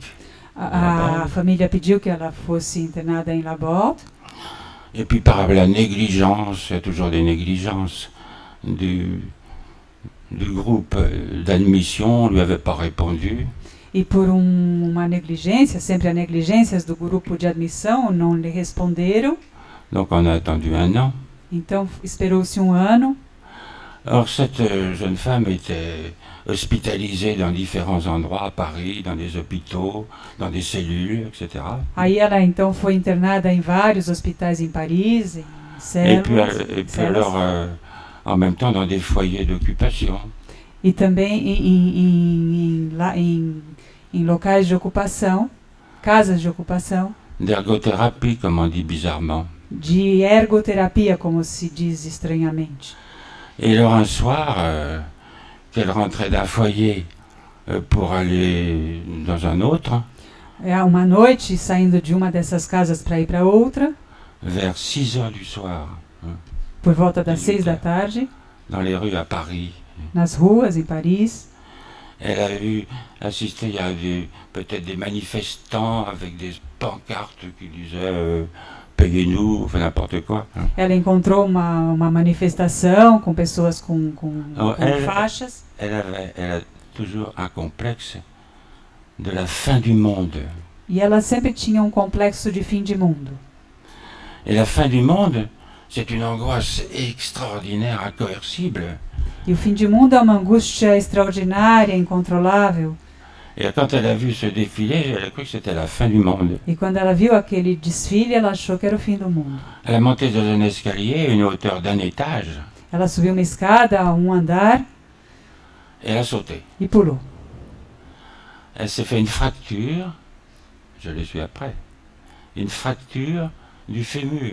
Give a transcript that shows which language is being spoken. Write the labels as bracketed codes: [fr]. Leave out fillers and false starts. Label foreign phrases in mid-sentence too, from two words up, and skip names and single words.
[pt] A família pediu que ela fosse internada em Laborde. [fr] Et puis par la négligence, il y a toujours des négligences du groupe d'admission, on ne lui avait pas répondu. [pt] E por uma negligência, sempre há negligências do grupo de admissão, não lhe responderam. [fr] Donc on a attendu 1 an. [pt] Então esperou-se um ano. [fr] Or cette jeune femme était hospitalisée dans différents endroits, à Paris, dans des hôpitaux, dans des cellules, etc. [pt] Aí ela então foi internada em vários hospitais em Paris, em células. [fr] Et puis alors, en même temps, dans des foyers d'occupation. [pt] E também em locais de ocupação. casas de ocupação, [fr] d'ergothérapie, comme on dit bizarrement. [pt] de ergoterapia, como se diz estranhamente. [fr] Et alors un soir, qu'elle rentrait d'un foyer pour aller dans un autre, [pt] Uma noite, saindo de uma dessas casas para ir para outra, [fr] vers 6 heures du soir, [pt] por volta das 6 da tarde, [fr] dans les rues à Paris, [pt] nas ruas em Paris, [fr] elle a eu assisté, il y avait peut-être des manifestants avec des pancartes qui disaient payez-nous, enfin n'importe quoi. [pt] ela encontrou uma manifestação com pessoas com faixas. [fr] Elle a toujours un complexe de la fin du monde. [pt] E ela sempre tinha um complexo de fim de mundo. [fr] Et la fin du monde, c'est une angoisse extraordinaire, incoercible. [pt] E o fim de mundo é uma angústia extraordinária, incontrolável. [fr] Et quand elle a vu ce défilé, elle a cru que c'était la fin du monde. [pt] E quando ela viu aquele desfile, ela achou que era o fim do mundo. [fr] Elle a monté dans un escalier à une hauteur d'un étage [pt] Ela subiu uma escada a um andar [fr] et elle a sauté. [pt] e pulou. [fr] Elle s'est fait une fracture, je l'ai su après, une fracture du fémur.